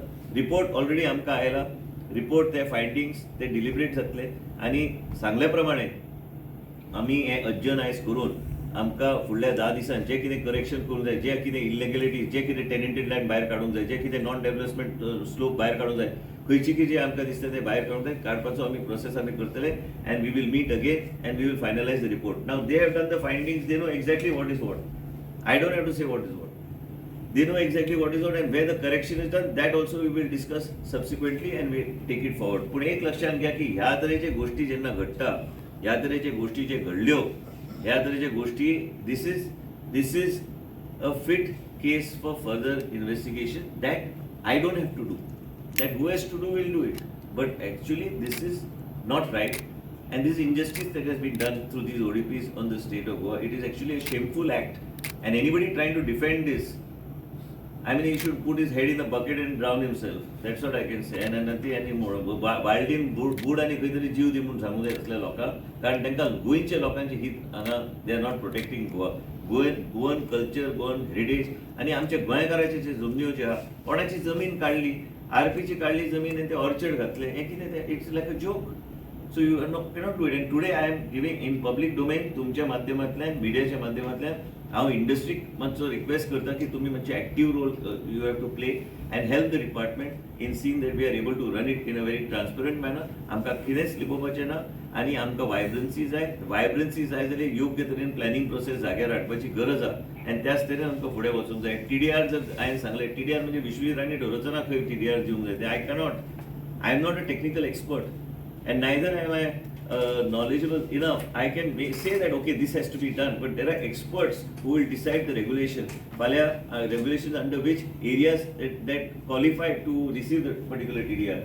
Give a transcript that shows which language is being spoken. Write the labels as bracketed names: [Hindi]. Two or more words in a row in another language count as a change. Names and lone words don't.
[English] report already [Konkani] आमकां आयला. रिपोर्ट ते फायंडिंग्स ते डिलिबरेट जातले आनी सांगल्या प्रमाणे आमी हें अजनायज करून आमकां फुडल्या 10 दिसांत जे कितें करेक्शन करूंक जाय, जे कितें इलिगॅलिटीज, जे कितें [English] tenanted land [Konkani] भायर काडूंक जाय, जे कितें [English] non development slope [Konkani] भायर काडूंक जाय, खंयची कितें आमकां दिसता ते भायर काडूंक जाय, काडपाचो आमी प्रोसेस आमी करतले [English] and we will meet again and we will finalize the report. now they have done the findings, they know exactly what is what. I don't have to say what is what. They know exactly what is what and where the correction is done. That also we will discuss subsequently and we take it forward. [Konkani] पण एक लक्षात घ्या की ह्या तरेचे गोष्टी जेन्ना घडटा, ह्या तरेचे गोष्टी जे घडल्यो, ह्या तरेचे गोष्टी [English] this is a fit case for further investigation that I don't have to do. That who has to do will do it. But actually this is not right and this injustice that has been done through these ODPs on the state of Goa. It is actually a shameful act and anybody trying to defend this, I mean, he should put his head in the bucket and drown himself. That's what I can say. And nothing anymore. [Konkani] बाल्डीन बूड आनी खंय तरी जीव दी म्हणून सांगूंक जाय असल्या लोकांक, कारण तांकां गोंयच्या लोकांचे हित हांगा [English] they are not protecting Goa. Goan culture, Goan heritage [Konkani] आणि आमच्या गोंयकाराचे जे जमन्यो ज्यो आहा, कोणाची जमीन काडली, आरपीची काडली जमीन आनी ते ऑर्चर्ड घातले, हें कितें तें? [English] it's like a joke. So you cannot do it. And today I am giving in public domain [Konkani] तुमच्या माध्यमांतल्यान, मिडियाच्या माध्यमांतल्यान हांव इंडस्ट्रीक मातसो रिक्वेस्ट करता की तुमी मातशे [English] active role you have to play and help the department in seeing that we are able to run it in a very transparent manner. [Konkani] आमकां कितेंच लिपोवपाचें ना आनी आमकां वायब्रन्सी जाय जाल्यार योग्य तरेन [English] planning process [Konkani] जाग्यार हाडपाची गरज आहा आनी त्याच तरेन आमकां फुडें वचूंक जाय. TDR जर हांवें सांगलें, TDR म्हणजे विश्वी राणी ढोरचना खंय TDR दिवंक जाय ते [English] I am not a technical expert and neither am I knowledgeable enough. I can say that okay, this has to be done, but there are experts who will decide the regulation. Regulations under which areas that qualify to receive the particular TDR.